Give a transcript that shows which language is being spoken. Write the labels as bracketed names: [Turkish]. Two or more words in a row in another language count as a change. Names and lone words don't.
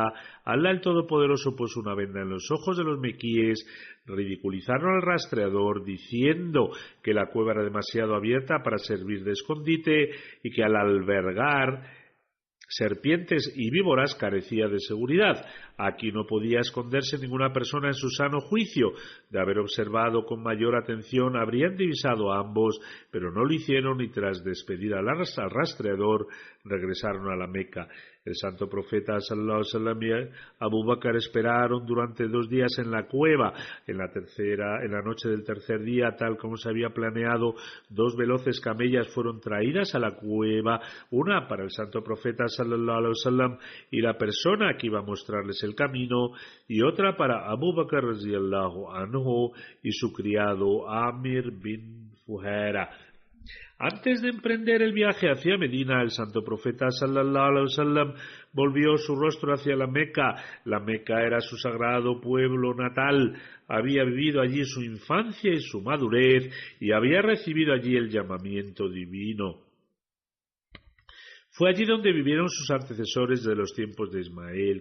[Spanish] Alá el Todopoderoso puso una venda en los ojos de los mequíes, ridiculizaron al rastreador diciendo que la cueva era demasiado abierta para servir de escondite y que al albergar serpientes y víboras carecía de seguridad. Aquí no podía esconderse ninguna persona en su sano juicio. De haber observado con mayor atención habrían divisado a ambos, pero no lo hicieron y tras despedir al rastreador regresaron a la Meca. El santo profeta [Arabic] صلى الله عليه وسلم [Spanish] y Abu Bakr esperaron durante 2 días en la cueva. En la noche del tercer día, tal como se había planeado, 2 veloces camellas fueron traídas a la cueva, una para el santo profeta [Arabic] صلى الله عليه وسلم [Spanish] y la persona que iba a mostrarles el camino, y otra para Abu Bakr [Arabic] رضي الله عنه [Spanish] y su criado Amir bin Fuhaira. Antes de emprender el viaje hacia Medina, el santo profeta [Arabic] صلى الله عليه وسلم [Spanish] volvió su rostro hacia la Meca. La Meca era su sagrado pueblo natal. Había vivido allí su infancia y su madurez y había recibido allí el llamamiento divino. Fue allí donde vivieron sus antecesores de los tiempos de Ismael.